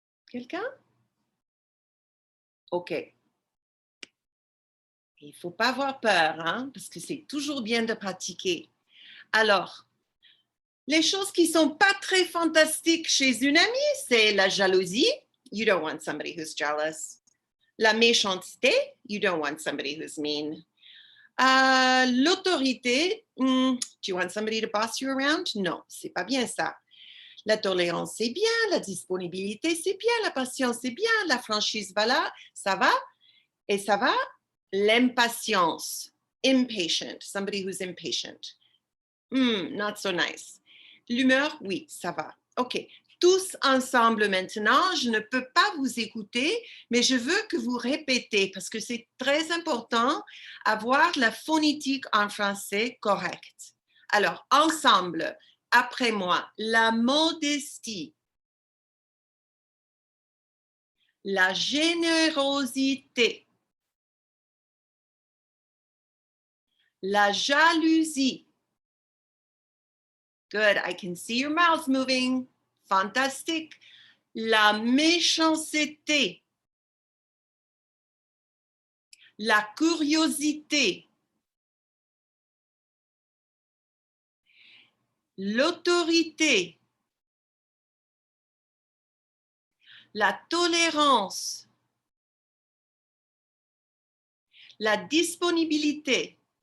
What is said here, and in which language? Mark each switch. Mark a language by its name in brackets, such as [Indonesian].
[French] Quelqu'un? OK. Il ne faut pas avoir peur, hein, parce que c'est toujours bien de pratiquer. Alors, les choses qui ne sont pas très fantastiques chez une amie, c'est la jalousie. [English] You don't want somebody who's jealous. [French] La méchanceté. [English] You don't want somebody who's mean. [French] L'autorité. [English] Do you want somebody to boss you around? [French] Non, c'est pas bien ça. La tolérance, c'est bien. La disponibilité, c'est bien. La patience, c'est bien. La franchise, voilà, ça va. Et ça va. L'impatience. Impatient. [English] Somebody who's impatient. Not so nice. [French] L'humeur, oui, ça va. OK. Tous ensemble maintenant, je ne peux pas vous écouter, mais je veux que vous répétez parce que c'est très important avoir la phonétique en français correcte. Alors, ensemble, après moi, la modestie, la générosité, la jalousie. [English] Good, I can see your mouth moving. Fantastique. [French] La méchanceté, la curiosité, l'autorité, la tolérance, la disponibilité.